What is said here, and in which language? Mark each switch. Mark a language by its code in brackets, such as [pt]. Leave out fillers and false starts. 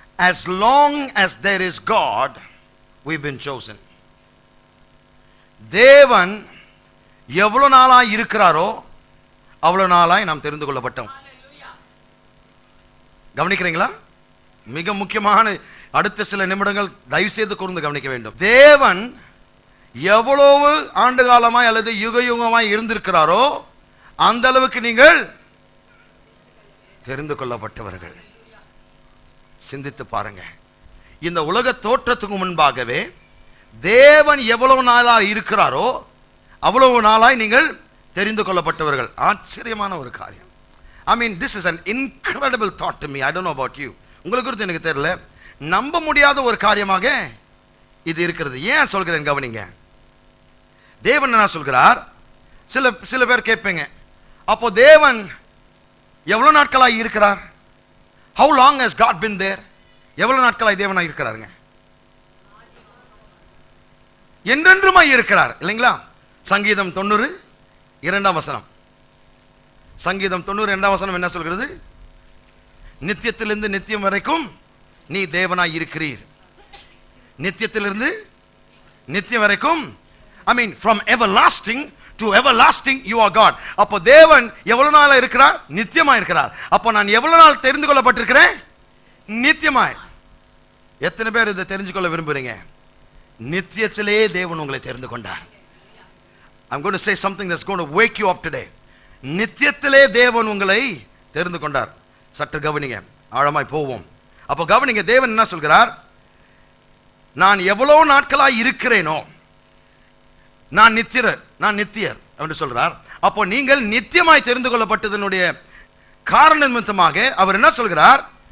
[en] As long as there is God, we've been chosen. [ta] தேவன் எவ்வளவு நாளாய் இருக்கிறாரோ அவ்வளவு நாளாய் நாம் தெரிந்து கொள்ளப்பட்டோம். கவனிக்கிறீங்களா? மிக முக்கியமான அடுத்த சில நிமிடங்கள் தயவு செய்து கூர்ந்து கவனிக்க வேண்டும். தேவன் எவ்வளவு ஆண்டு காலமாய் அல்லது யுக யுகமாய் இருந்திருக்கிறாரோ அந்த அளவுக்கு நீங்கள் தெரிந்து கொள்ளப்பட்டவர்கள். சிந்தித்து பாருங்க. இந்த உலக தோற்றத்துக்கு முன்பாகவே தேவன் எவ்வளவு நாளாய் இருக்கிறாரோ அவ்வளவு நாளாய் நீங்கள் தெரிந்து கொள்ளப்பட்டவர்கள். ஆச்சரியமான ஒரு காரியம். [en] I mean, this is an incredible thought to me. I don't know about you. [ta] உங்களுக்கு குறித்து எனக்கு தெரியல, நம்ப முடியாத ஒரு காரியமாக இது இருக்கிறது. ஏன் சொல்கிறேன் கவனிங்க. தேவன் என்ன சொல்கிறார்? சில பேர் கேட்பீங்க, அப்போ தேவன் எவ்வளவு நாட்களாய் இருக்கிறார்? [en] How long has God been there? [ta] எவ்வளவு நாட்களாய் தேவனாய் இருக்கிறாருங்க? என்றென்றுமாய் இருக்கிறார் இல்லைங்களா? சங்கீதம் 90:2 வசனம். சங்கீதம் 90:2 வசனம் என்ன சொல்கிறது? நித்தியத்திலிருந்து நித்தியம் வரைக்கும் நீ தேவனாய் இருக்கிறீர். நித்தியத்திலிருந்து நித்தியம் வரைக்கும், [en] I mean from everlasting to everlasting you are God. [ta] அப்போ தேவன் எவ்வளவு நாளா இருக்கிறார்? நித்தியமா இருக்கிறார். அப்போ நான் எவ்வளவு நாள் தெரிந்து கொள்ளப்பட்டிருக்கிறேன்? நித்தியமாய். எத்தனை பேர் இதை தெரிஞ்சு கொள்ள விரும்புறீங்க? நித்தியத்திலே தேவன் உங்களை தெரிந்து கொண்டார். [en] I'm going to say something that's going to wake you up today. [ta] நித்தியத்திலே தேவன் உங்களை தெரிந்து கொண்டார். சற்று கவனிங்க, ஆழமாய் போவோம். அப்போ கவனிங்க, தேவன் என்ன சொல்கிறார்? நான் எவ்வளவு நாட்களாய் இருக்கிறேனோ நான் நித்தியர் என்று சொல்றார். அப்போ நீங்கள் நித்தியமாய் தெரிந்து கொள்ளப்பட்டதனுடைய காரண நிமித்தமாக அவர் என்ன சொல்கிறார்?